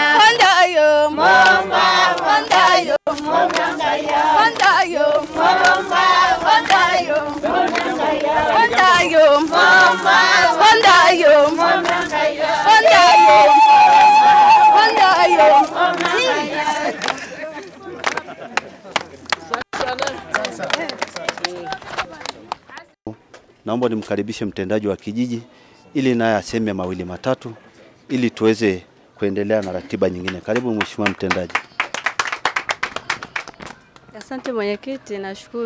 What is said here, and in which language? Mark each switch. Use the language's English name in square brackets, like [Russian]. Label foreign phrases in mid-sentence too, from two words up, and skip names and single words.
[Swahili] Wandayo mamba wandayo momengaya. Wandayo mamba wandayo momengaya. Wandayo mamba wandayo momengaya. Wandayo momengaya. Naomba nimkaribishe mtendaji wa kijiji ili naye aseme mawili matatu ili tuweze kuendelea na ratiba nyingine. Karibu mheshimiwa mtendaji. Asante mwenyekiti, nashukuru.